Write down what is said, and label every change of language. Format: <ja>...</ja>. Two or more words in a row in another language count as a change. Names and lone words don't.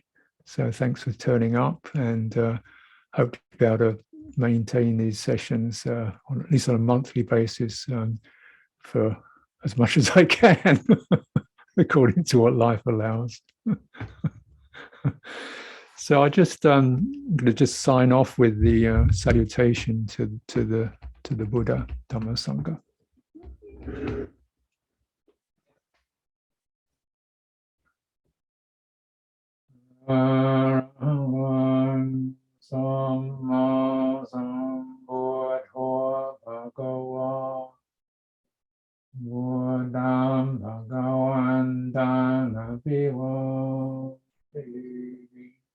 <en>So thanks for turning up, and hope to be able to maintain these sessions on at least on a monthly basis for as much as I can, according to what life allows. So I just going to just sign off with the salutation to the Buddha, Dhamma, Sangha.</en> <pi>Arahant Samma Sambuddho Bhagava Buddham Bhagavantam Abhivamiti.</pi>